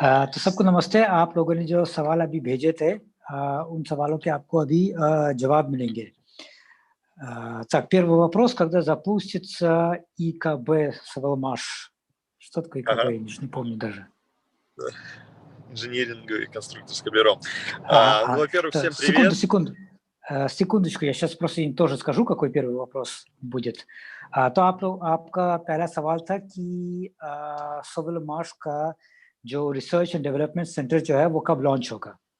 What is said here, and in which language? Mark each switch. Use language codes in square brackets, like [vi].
[hi] तो सबको नमस्ते, आप लोगों ने जो सवाल अभी भेजे थे उन सवालों के आपको अभी जवाब मिलेंगे. [ru] Так, первый вопрос, когда запустится ИКБ Савелмаш? Что такое ИКБ? Я не помню даже. Инжиниринговое и конструкторское бюро. Ну, во-первых, всем привет. Секундочку, я сейчас просто им тоже скажу, какой первый вопрос будет. [hi] तो आपका पहला सवाल था कि Савелмаш का जो रिसर्च एंड डेवलपमेंट सेंटर जो है वो कब लॉन्च होगा?